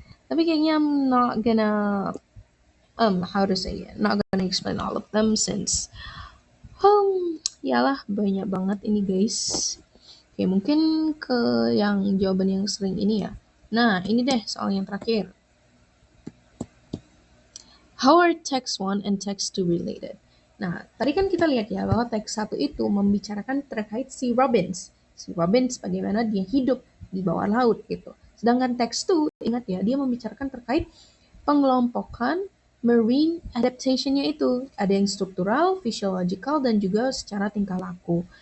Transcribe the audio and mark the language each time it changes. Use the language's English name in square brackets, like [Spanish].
[Indonesian] Tapi kayaknya [English] I'm not gonna how to say it, not gonna explain all of them since [Indonesian] yalah banyak banget ini guys. Oke, mungkin ke yang jawaban yang sering ini ya. Nah, ini deh soal yang terakhir. [English] How are text 1 and text 2 related? [Indonesian] Nah, tadi kan kita lihat ya bahwa teks 1 itu membicarakan terkait si Robbins. Si Robbins bagaimana dia hidup di bawah laut gitu. Sedangkan teks 2, ingat ya, dia membicarakan terkait pengelompokan marine adaptation-nya itu. Ada yang struktural, physiological, dan juga secara tingkah laku.